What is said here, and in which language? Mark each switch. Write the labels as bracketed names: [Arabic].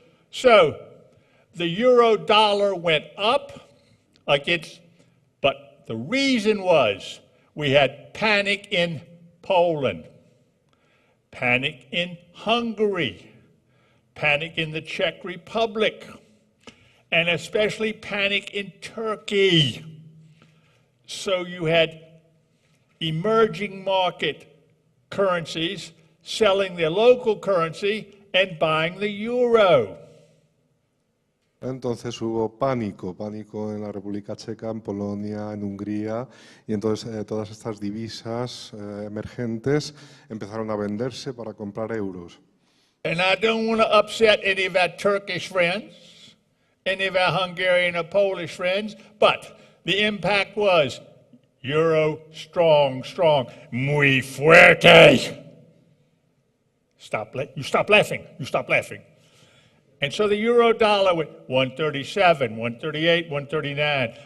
[English] So the euro dollar went up against, but the reason was we had panic in Poland, panic in Hungary, panic in the Czech Republic, and especially panic in Turkey. So you had emerging market currencies selling their local currency and buying the euro. [Spanish] Entonces hubo pánico en la República Checa, en Polonia, en Hungría, y entonces todas estas divisas emergentes empezaron a venderse para comprar euros. [English] And I don't want to upset any of our Turkish friends, any of our Hungarian or Polish friends, but the impact was euro strong, [Spanish] muy fuerte. [English] You stop laughing. And so the euro dollar went 137, 138, 139.